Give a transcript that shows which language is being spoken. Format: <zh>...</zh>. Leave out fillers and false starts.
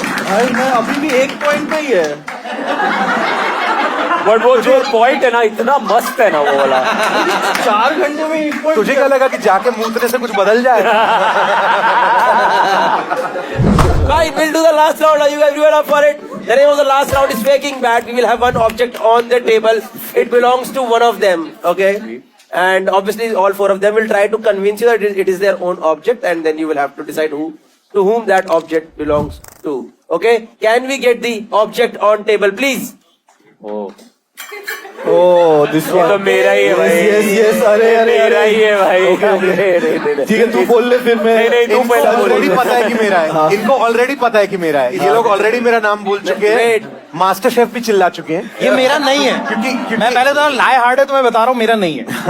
<hi>भाई मैं अभी भी 1 पॉइंट पे ही है. बट वो जो पॉइंट है ना इतना मस्त है ना वो वाला. 4 घंटे में 1 पॉइंट. तुझे क्या लगा कि जाके मूतने से कुछ बदल जाए?</hi> <en>Fine, we'll do the last round. Are you everyone up for it? The name of the last round is faking bat. We will have one object on the table. It belongs to one of them. Okay? And obviously all 4 of them will try to convince you that it is their own object, and then you will have to decide to whom that object belongs to. Okay? Can we get the object on table, please? Oh. Oh, this</en> <hi>ये</hi> <en>one.</en> <hi>तो मेरा ही है भाई।</hi> <en>Yes, yes,</en> <hi>अरे अरे मेरा अरे ही है भाई। ठीक है, तू बोल ले फिर मैं। नहीं, तू इनको पहले बोल। ऑलरेडी पता है कि मेरा है, इनको ऑलरेडी पता है कि मेरा है, ये लोग ऑलरेडी मेरा नाम बोल चुके हैं, मास्टर शेफ भी चिल्ला चुके हैं। ये मेरा नहीं है, क्योंकि मैं पहले तो लाए हार्ड है, तो मैं बता रहा हूँ मेरा नहीं है।</hi>